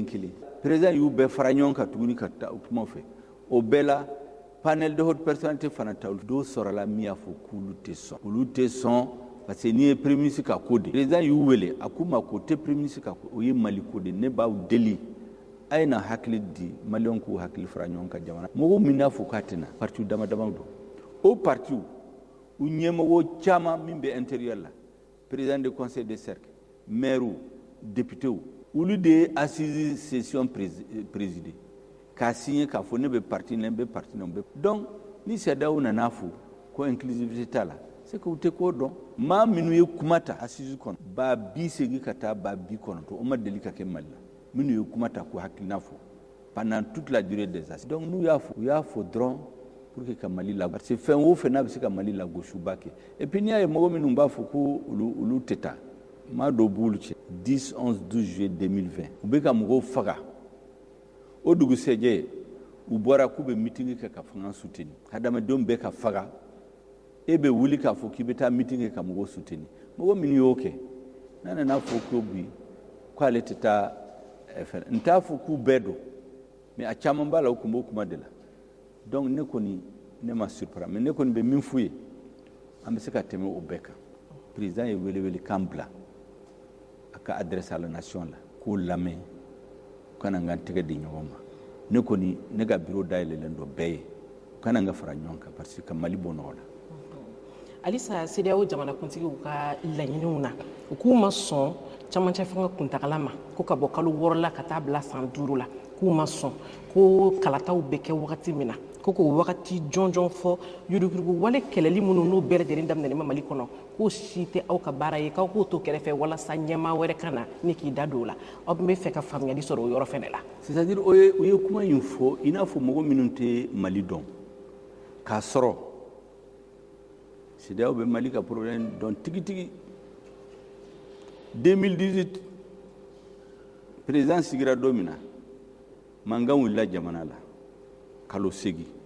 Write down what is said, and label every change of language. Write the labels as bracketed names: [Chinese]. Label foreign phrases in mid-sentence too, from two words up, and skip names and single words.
[Bambara] kelen président y'u bɛɛ fara ɲɔgɔn kan tuguni ka taa u kuma fɛ o bɛɛ la [French] panel de haute personnalité [Bambara] fana ta dɔw sɔrɔla min y'a fɔ k'olu tɛ sɔn olu tɛ sɔn [French] parce que [Bambara] n'i ye [French] premier ministre [Bambara] ka ko de président y'u wele a k'u ma k'o tɛ [French] premier ministre [Bambara] ka ko o ye Mali ko de ne b'aw deli a ye na hakili di maliyɛnw k'u hakili fara ɲɔgɔn kan jamana mɔgɔw min n'a fɔ k'a tɛna parti dama damaw don o parti u ɲɛmɔgɔ caman min bɛ intérieur la [French] président du conseil des cercles maire député [Bambara] olu de ye [French] assise session présidé [Bambara] k'a signé k'a fɔ ne bɛ parti la n bɛ parti la donc ni CEDEAO nana fɔ ko inclusivité t'a la [French] c'est que [Bambara] u tɛ k'o dɔn maa minnu ye kuma ta assise kɔnɔ ba 80 ka taa ba 90 o ma deli ka kɛ Mali la minnu ye kuma ta k'u hakilina fɔ [French] pendant toute la durée des assises donc [Bambara] n'u y'a fɔ u y'a fɔ dɔrɔn [French] pour que [Bambara] ka Mali la [French] parce que [Bambara] fɛn o fɛn n'a bɛ se ka Mali lagosuba kɛ [French] et puis [Bambara] n'i y'a ye mɔgɔ minnu b'a fɔ ko olu tɛ taa maa dɔ b'olu cɛ 10 11 12 juillet 2020 u bɛ ka mɔgɔw faga o dugusɛjɛ u bɔra k'u bɛ meeting kɛ ka fanga soutenir hadamadenw bɛ ka faga e bɛ wuli k'a fɔ k'i bɛ taa meeting kɛ ka mɔgɔw soutenir mɔgɔ minnu y'o kɛ n'a nana fɔ ko bi k'ale tɛ taa fɛn n t'a fɔ k'u bɛɛ don mais a caman b'a la u tun b'o kuma de la donc ne kɔni ne ma surprendre mais ne kɔni bɛ min f'u ye an bɛ se ka tɛmɛ o bɛɛ kan président ye welewelekan bila a ka [French] adresse à la nation [Bambara] la k'o lamɛn u kana n ka tɛgɛ di ɲɔgɔn ma ne kɔni ne ka bureau dayɛlɛlen dɔ bɛɛ ye u kana n ka fara ɲɔgɔn kan [French] parce que [Bambara] ka Mali bɔ nɔgɔ la halisa CEDEAO jamanakuntigiw ka laɲiniw na u k'u ma sɔn camancɛ fanga kuntagala ma ko ka bɔ kalo 6 la ka taa bila san 5 la k'u ma sɔn ko kalataw bɛ kɛ wagati min na ko k'o wagati jɔnjɔn fɔ yuruguyurugu wale kɛlɛli minnu n'u bɛɛ lajɛlen daminɛnen ma Mali kɔnɔ k'o si tɛ aw ka baara ye k'aw k'o to kɛrɛfɛ walasa ɲɛmaa wɛrɛ ka na ni k'i da don o la aw bɛ fɛ ka faamuyali sɔrɔ o yɔrɔ fɛnɛ la c'est-à-dire u ye kuma in fɔ i n'a fɔ mɔgɔ minnu tɛ Mali dɔn k'a sɔrɔ CEDEAO bɛ Mali ka problème dɔn tigitigi 2018 président sigira don min na mankan wulila jamana la kalo 8